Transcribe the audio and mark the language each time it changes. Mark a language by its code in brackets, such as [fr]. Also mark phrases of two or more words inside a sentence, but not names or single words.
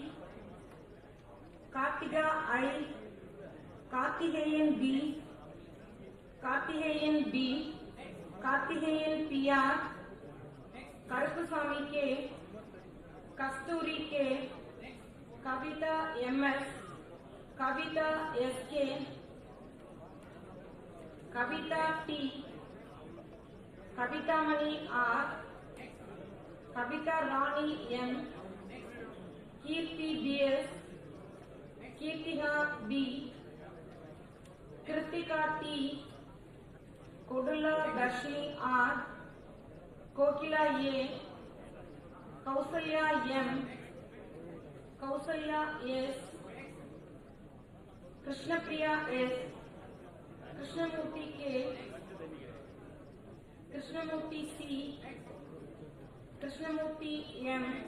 [en] Kartiga I, Kartigayan B, Kartigayan B, Kartigayan PR, Karupaswamy K, Kasturi K, Kavita MS, Kavita SK, Kavita T, Kavita Mani R, Kavita Rani M, Kirti DS, Kirtiha B, Kritika T, Kodula Darshini R, Kokila A, Kausalya M, Kausalya S, Krishnapriya S, Krishnamurti K, Krishnamurti C, Krishnamurti M,